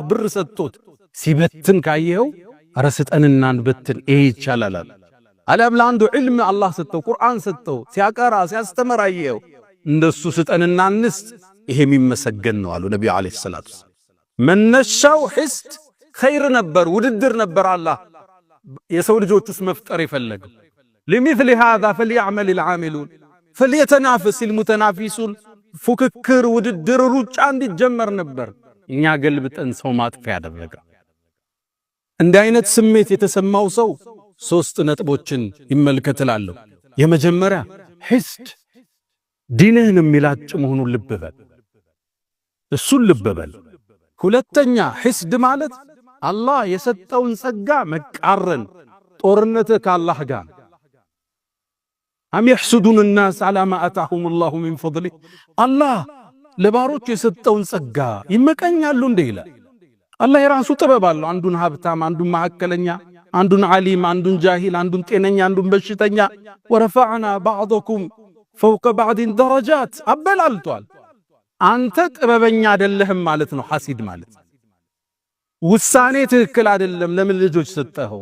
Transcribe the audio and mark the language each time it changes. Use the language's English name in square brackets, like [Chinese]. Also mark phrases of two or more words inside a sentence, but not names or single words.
[Amharic] ብር ሰጥቶት ሲበትን ካየው አረ ስጠንና እንበትን ይሄ ይቻላል። አለም ለአንዱ ዒልም አላህ ሰጠው ቁርአን ሰጠው ሲያቀራ ሲያስተምር አየው እንደሱ ስጠንና እንስጥ ይሄ የሚመሰገን ነው አሉ ነብዩ [Arabic] عليه الصلاة والسلام። [Amharic] መነሻው [Arabic] حسد خير [Amharic] ነበር፣ ውድድር ነበር። አላህ የሰው ልጆችስ መፍጠር የፈለገው [Arabic] لمثل هذا فليعمل العاملون فليتنافس المتنافسون [Amharic] ፉክክር፣ ውድድር፣ ሩጫ እንዲጀመር ነበር። እኛ ገልብጠን ሰው ማጥፊያ ያደረገ። እንዲህ አይነት ስሜት የተሰማው ሰው ሶስት ነጥቦችን ይመልከትላለሁ። የመጀመሪያ ሕስድ ዲንህን የሚላጭ መሆኑን ልብ በል፣ እሱን ልብ በል። ሁለተኛ ሕስድ ማለት አላህ የሰጠውን ጸጋ መቃረን፣ ጦርነት ከአላህ ጋር። [Arabic] أم يحسدون الناس على ما آتاهم الله من فضله [Amharic] አላህ ለባሮች የሰጠውን ጸጋ ይመቀኛሉ እንደ ይላል። አላህ የራሱ ጥበብ አለው። አንዱን ሀብታም፣ አንዱን መካከለኛ፣ አንዱን ዓሊም፣ አንዱን ጃሂል፣ አንዱን ጤነኛ፣ አንዱን በሽተኛ። [Arabic] ورفعنا بعضكم فوق بعض درجات [Amharic] አበላልቷል። አንተ ጥበበኛ አይደለህም ማለት ነው። ሐሲድ ማለት ውሳኔ ትክክል አይደለም። ለምን ልጆች ሰጠኸው?